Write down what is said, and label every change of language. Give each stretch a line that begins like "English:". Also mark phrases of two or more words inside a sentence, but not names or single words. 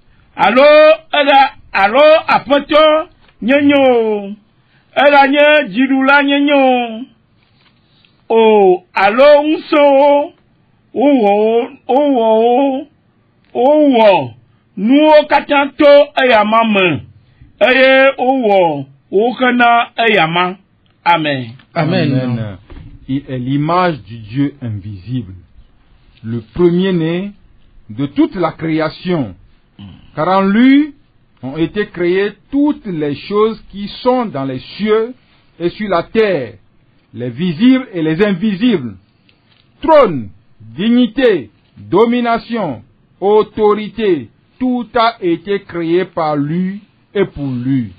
Ewe: alo aƒetɔ nyenye o, eɖanye dziɖula nyenye o, alo ŋusẽwo wowɔ nuwo katã to eya ma me, eye wowɔ wohena eya ma. Amen. Amen.
French: Il est l'image du Dieu invisible, le premier-né de toute la création, car en lui ont été créées toutes les choses qui sont dans les cieux et sur la terre, les visibles et les invisibles, trône, dignité, domination, autorité, tout a été créé par lui et pour lui.